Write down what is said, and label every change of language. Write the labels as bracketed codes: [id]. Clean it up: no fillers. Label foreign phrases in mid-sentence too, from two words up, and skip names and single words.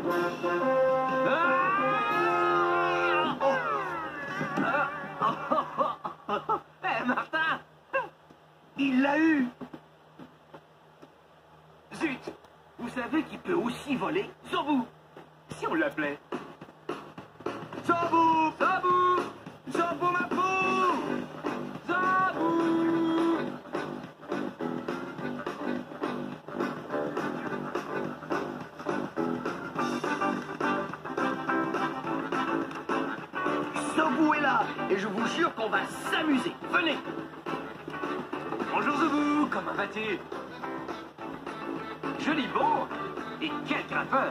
[fr] Eh, Martin! Il l'a eu. Zut! Vous savez qu'il peut aussi voler? Zobu! Si on l'appelait. Zobu, Zobu, Zobu ma pou. Zobu! Zobu est là et je vous jure qu'on va s'amuser. Venez. Bonjour Zobu, comment vas-tu? Joli bon! Et quel grimpeur!